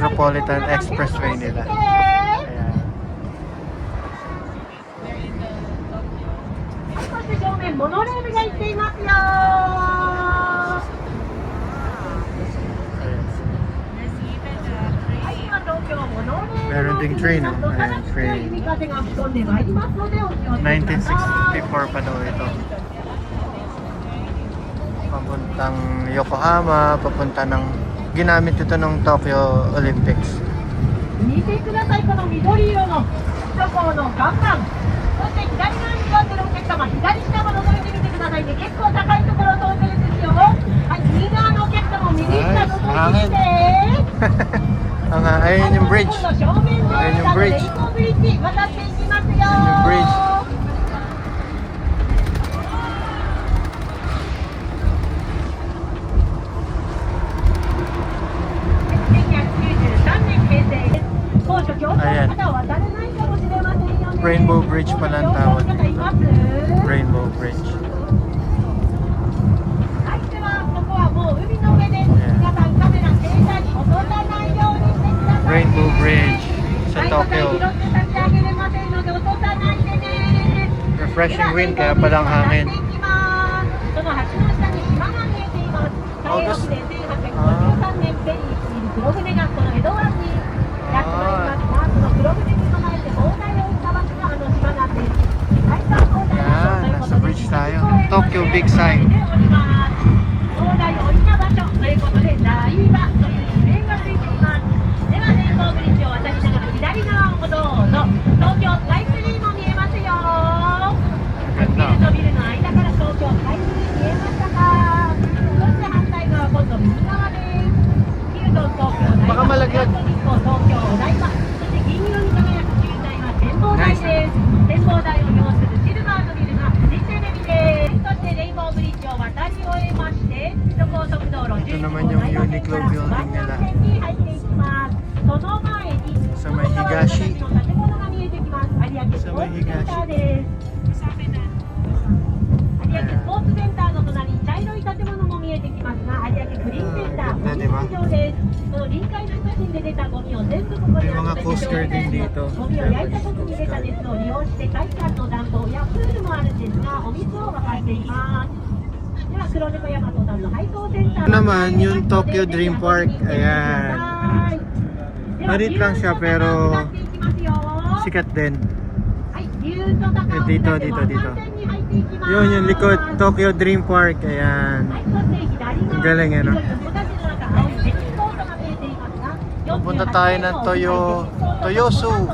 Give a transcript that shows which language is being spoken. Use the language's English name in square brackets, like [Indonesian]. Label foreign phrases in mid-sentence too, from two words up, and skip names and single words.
[Filipino] Metropolitan [Japanese] 皆さん [Filipino] Expressway [Japanese] 手を [Filipino] nila. [Japanese] 振ってみて。 [Filipino] ayan. [Japanese] そして正面モノレールが行っていますよ。は [Filipino] Ayan. [Japanese] い、今東京モノレール [Filipino] Meron [English] Folding train, [Filipino] no? Ayan, train. 1964 pa daw ito. Papuntang Yokohama, papunta ng... Ginamit ito ng Tokyo Olympics. [Japanese] 見てください、この緑色の首都高の看板。そして左側に座ってるお客様、左下も覗いてみてくださいね。結構高いところを通ってるんですよ。はい、右側のお客様も右下覗いてみて。 [Filipino] Ang ayun yung bridge. [Japanese] 正面で [Filipino] Ayun yung bridge. [Japanese] レインボーブリッジ渡っていきますよ。 [Filipino] Ayun yung bridge. [Japanese] 1993 年平成です。高所恐怖の方は渡れないかもしれませんよね。 [Filipino] Rainbow Bridge pala ang tawag [Japanese] 高所恐怖の方います？ [Filipino] Rainbow Bridge. [Japanese] はい、ではここはもう海の上です。皆さんカメラ携帯に落とさないようにしてください。 [Filipino] Rainbow Bridge sa [Japanese] はい、答え [Filipino] Tokyo. [Japanese] 拾って差し上げれませんので落とさないでね。 [English] Refreshing wind, [Filipino] kaya palang hangin. [Japanese] その橋の下に島が見えています。大学で1853年ペリーにいる黒船がこの江戸湾にやってまいりました。その黒船に備えて砲台を打った場所があの島なんです。はい、さあ砲台のということで [Filipino] Nasa bridge tayo. Tokyo Big Sign. [Japanese] 砲台を置いた場所ということで台場という地名がついています。ではレインボーブリッジを渡りながら左側をどうぞ。東京スカイツリーも見えますよ。ビルとビルの間から東京スカイツリー見えましたか。そして反対側今度右側です。ヒルトン東京お台場、 [Filipino] Baka malaglag. [Japanese] 東京お台場、そして銀色に輝く球体は展望台です。展望台を要するシルバーのビルがフジテレビです。そしてレインボーブリッジを渡り終えまして首都高速道路11 [Filipino] naman yung Uniqlo building nila. [Japanese] に入っていきます。その前に [Filipino] Sa may Higashi. [Japanese] 建物が見えてきます。有明スポーツセンターです。有明スポーツセンターの隣に茶色い建物も見えてきますが、有明クリーンセンターゴミ市場です。その臨海の写真で出たゴミを全部ここに集めて [Filipino] May mga coaster din dito. [Japanese] ゴミを焼いた時に出た熱を利用して海岸の暖房やプールもあるんですが、お水を沸かしています。では黒猫大和さんの配送センター [Filipino] Ito naman yung Tokyo Dream Park. Ayan. Marit lang siya pero sikat din. Dito. Yun yung likod, Tokyo Dream Park. Ayan. Ang galing yan, no? Pupunta tayo ng Toyosu.